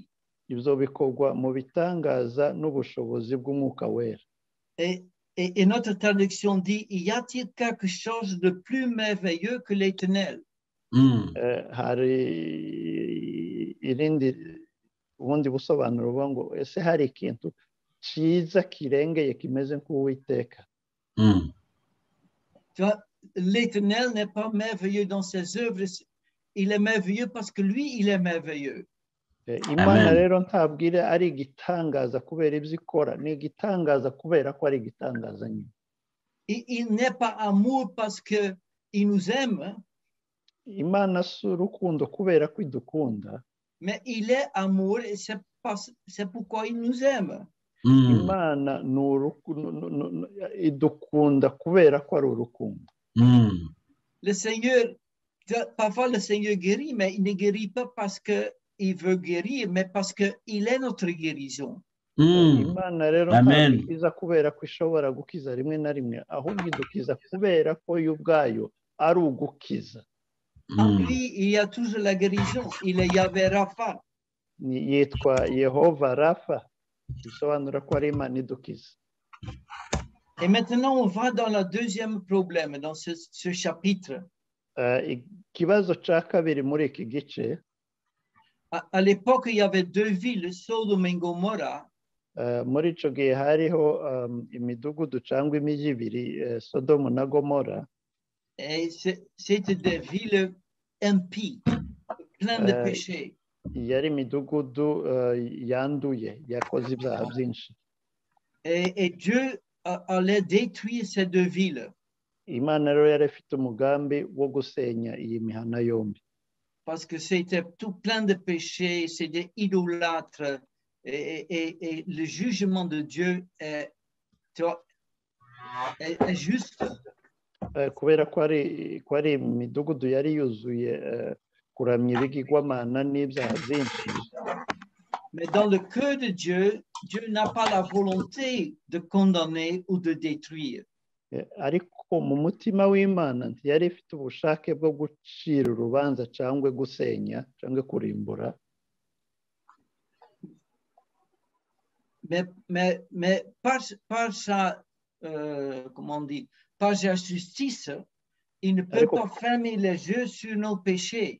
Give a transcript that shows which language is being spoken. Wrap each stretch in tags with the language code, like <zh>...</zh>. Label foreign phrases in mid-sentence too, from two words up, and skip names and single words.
<rw>Ibyo bikorwa mu bitangaza n'ubushobozi bw'umwuka wera.</rw> <fr>Et notre traduction dit, y a-t-il quelque chose de plus merveilleux que l'Éternel?</fr> <rw>Hari irindi ubundi busobanuro buvuga ngo ese hari ikintu cyiza kirengeye kimeze nk'Uwiteka.</rw> <fr>L'Éternel n'est pas merveilleux dans ses œuvres, il est merveilleux parce que lui, il est merveilleux.</fr> <rw>Imana rero ntabwo ari igitangaza kubera ibyo ikora, ni igitangaza kubera ko ari igitangaza nyine.</rw> <fr>Il n'est pas amour parce que il nous aime.</fr> <rw>Imana si urukundo kubera ko idukunda.</rw> <fr>Mais il est amour et c'est pourquoi il nous aime.</fr> <rw>Imana idukunda kubera ko ari urukundo.</rw> <fr>Le Seigneur, parfois le Seigneur guérit, mais il ne guérit pas parce que il veut guérir, mais parce qu'il est notre guérison.</fr> <rw>Imana rero ntabwo ikiza kubera ko ishobora gukiza rimwe na rimwe, ahubwo idukiza kubera ko yo ubwayo ari ugukiza.</rw> <fr>En lui, il y a toujours la guérison. Il est Yahvé Rapha.</fr> <rw>Yitwa Yehova Rapha, bisobanura ko ari Imana idukiza.</rw> <fr>Et maintenant, on va dans le deuxième problème, dans ce chapitre.</fr> <rw>Ikibazo cya kabiri muri iki gice.</rw> <fr>À l'époque, il y avait deux villes, Sodome et Gomorrha.</fr> <rw>Muri icyo gihe hariho imidugudu cyangwa imijyi ibiri, Sodomu na Gomora.</rw> <fr>Et c'était des villes impies, pleines de péchés.</fr> <rw>Yari imidugudu yanduye, yakoze ibyaha byinshi.</rw> <fr>Et Dieu allait détruire ces deux villes.</fr> <rw>Imana rero yari ifite umugambi wo gusenya iyi mihana yombi.</rw> <fr>Parce que c'était tout plein de péchés, c'était idolâtre, et le jugement de Dieu est juste.</fr> <rw>Kubera ko ari imidugudu yari yuzuye kuramya ibigirwamana n'ibyaha byinshi.</rw> <fr>Mais dans le cœur de Dieu, Dieu n'a pas la volonté de condamner ou de détruire.</fr> <rw>Ariko mu mutima w'Imana ntiyari ifite ubushake bwo gucira urubanza cyangwa gusenya cyangwa kurimbura.</rw> <fr>Mais par sa, comment on dit, par sa justice, il ne peut pas fermer les yeux sur nos péchés.</fr>